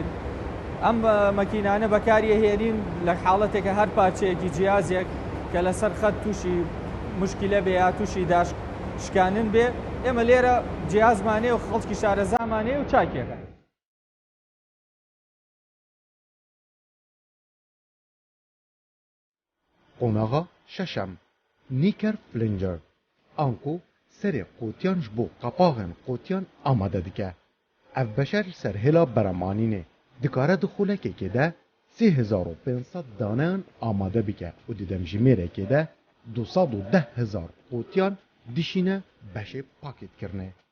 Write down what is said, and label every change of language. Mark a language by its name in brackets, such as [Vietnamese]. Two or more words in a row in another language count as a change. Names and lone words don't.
[Central Kurdish] ئەم مەکینانە بەکاریە هێنین لە حاڵەتێکە هەر پارچەیەکی جیازێک کە لەسەر خەت تووشی مشکلە بێ یا تووشی شکانن بێ ئێمە لێرە جیازمانەیە و خەڵکی شارەزامانەیە و چاکێکە. [Kurdish] قۆناغا شەشەم نیکەر فلنجەر ئانکو سەرێ قوتیان ji bo qepaxên qotiyan amade dike. Ev beşer serhêla beremanînê dikare di xulekekê de 3500 daneyan amade bike û di demjimêrekê de 210,000 qotiyan dişîne beşê pakêtkirine.